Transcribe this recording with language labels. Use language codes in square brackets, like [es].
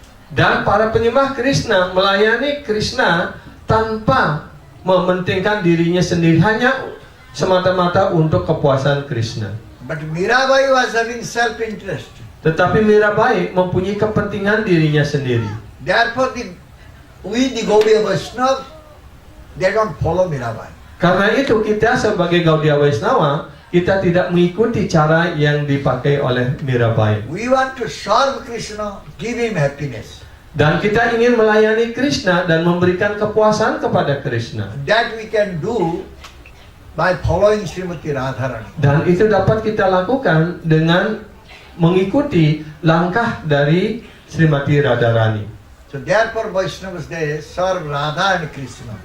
[id] Dan para penyembah Krishna melayani Krishna tanpa mementingkan dirinya sendiri, hanya semata-mata untuk kepuasan Krishna. [en] But Mirabai was having self-interest. [id] Tetapi Mirabai mempunyai kepentingan dirinya sendiri. [en] Therefore, we the Gaudiya Vaishnava, they don't follow Mirabai. [id] Karena itu kita sebagai Gaudiya Vaishnava, kita tidak mengikuti cara yang dipakai oleh Mirabai. [en] We want to serve Krishna, give him happiness. [id] Dan kita ingin melayani Krishna dan memberikan kepuasan kepada Krishna. [en] That we can do by following Srimati Radharani. [id] Dan itu dapat kita lakukan dengan mengikuti langkah dari Srimati Radharani. [en] So therefore Vaishnavas they serve Radha and Krishna.